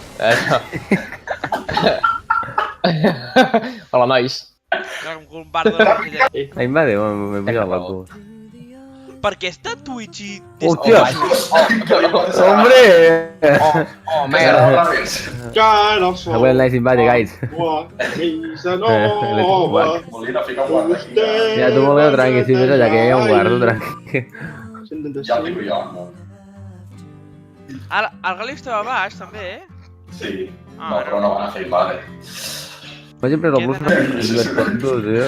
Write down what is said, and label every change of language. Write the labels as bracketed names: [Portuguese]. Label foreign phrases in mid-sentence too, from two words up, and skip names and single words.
[Catalan] Hola, nois. Un compardo de la Ai, mare, m'he pujat la cua. Per què està Twitch i... Hòstia! Oh, Hombre! oh, merda. Al revés. Avui el [English] nice invade, guys. [Catalan] Molina, fica un guarda aquí. Ja, tu Molina, tranqui, si ves allà que hi ha un guardo, tranqui. Ja el fico jo, no? El Gali estava baix, també, Sí. No, però no van a fer invade. M'hagi pres el bus per tonto, tio.